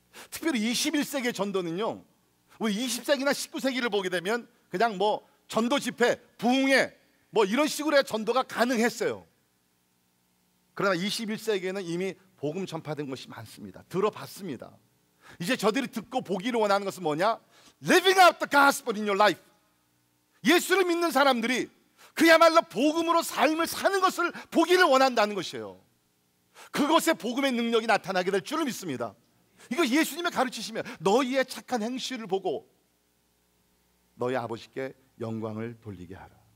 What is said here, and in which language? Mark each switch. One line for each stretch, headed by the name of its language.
Korean: 특별히 21세기의 전도는요, 우리 20세기나 19세기를 보게 되면 그냥 뭐 전도 집회, 부흥회 뭐 이런 식으로 전도가 가능했어요. 그러나 21세기에는 이미 복음 전파된 것이 많습니다. 들어봤습니다. 이제 저들이 듣고 보기를 원하는 것은 뭐냐?
English: Living out the gospel in your life.
Korean: 예수를 믿는 사람들이 그야말로 복음으로 삶을 사는 것을 보기를 원한다는 것이에요. 그것에 복음의 능력이 나타나게 될 줄을 믿습니다. 이거 예수님의 가르치시면 너희의 착한 행실을 보고 너희 아버지께 영광을 돌리게 하라.